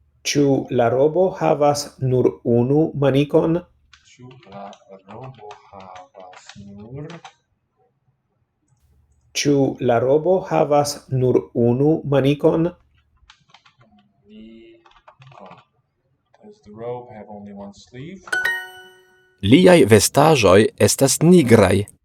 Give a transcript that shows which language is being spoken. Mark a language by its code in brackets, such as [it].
[eo] Ĉu la robo havas nur unu manikon? Ĉu la robo havas nur Ĉu la robo havas nur unu manikon? manikon? [en] Does the robe have only one sleeve? [eo] Liaj vestaĵoj estas nigraj.